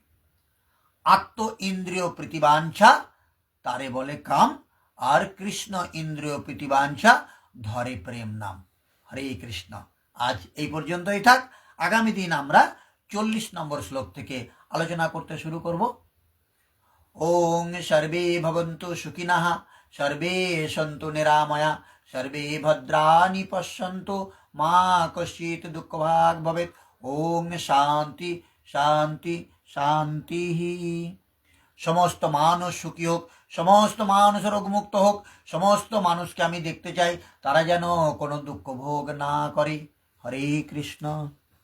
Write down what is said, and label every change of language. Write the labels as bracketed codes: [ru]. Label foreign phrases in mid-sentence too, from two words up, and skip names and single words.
[bn] আত্ম ইন্দ্রিয় প্রীতিবাঞ্ছা তারে বলে কাম, আর কৃষ্ণ ইন্দ্রিয় প্রীতিবাঞ্ছা ধরে প্রেম নাম। হরে কৃষ্ণ। আজ এই পর্যন্তই থাক। আগামী দিন আমরা 40 নম্বর শ্লোক থেকে আলোচনা করতে শুরু করব। [sa] ওং সর্বে ভবন্তু সুখিনঃ, সর্বে সন্তু নিরাময়া, সর্বে ভদ্রাণি পশ্যন্তু, মা কশ্চিৎ দুঃখভাগ ভবেৎ। ওং শান্তি শান্তি শান্তি। [bn] সমস্ত মানুষ সুখী হোক, সমস্ত মানুষ রোগমুক্ত হোক, সমস্ত মানুষকে আমি দেখতে চাই তারা যেন কোনো দুঃখ ভোগ না করে। হরে কৃষ্ণ।